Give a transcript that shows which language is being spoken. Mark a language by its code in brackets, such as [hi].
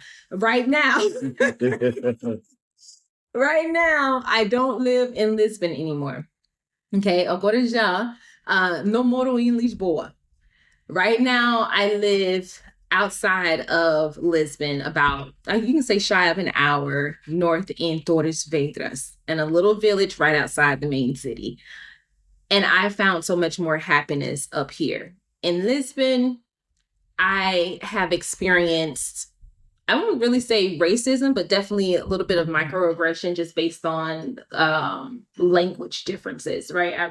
[en] Right now. Right now, I don't live in Lisbon anymore. [pt] Okay, agora já não moro em Lisboa. [en] Right now, I live outside of Lisbon, about, you can say shy of an hour north in Torres Vedras, in a little village right outside the main city. And I found so much more happiness up here. In Lisbon, I have experienced, I won't really say racism, but definitely a little bit of microaggression just based on language differences, right?